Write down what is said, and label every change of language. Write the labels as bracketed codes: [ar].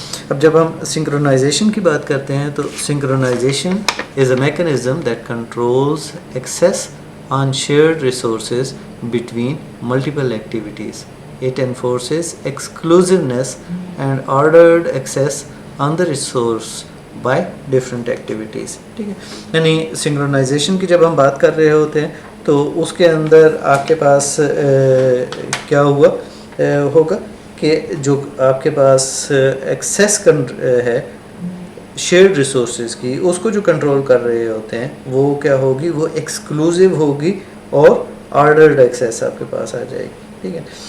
[ur] اب جب ہم سنکرونائزیشن کی بات کرتے ہیں تو [en] Synchronization is a mechanism that controls access on shared resources between multiple activities. It enforces exclusiveness and ordered access on the resource by different activities. [ur] ٹھیک ہے. یعنی سنکرونائزیشن کی جب ہم بات کر رہے ہوتے ہیں تو اس کے اندر آپ کے پاس کیا ہوگا کہ جو آپ کے پاس ایکسیس ہے شیئرڈ ریسورسز کی، اس کو جو کنٹرول کر رہے ہوتے ہیں وہ کیا ہوگی، وہ ایکسکلوزیو ہوگی اور آرڈرڈ ایکسیس آپ کے پاس آ جائے گی. ٹھیک ہے.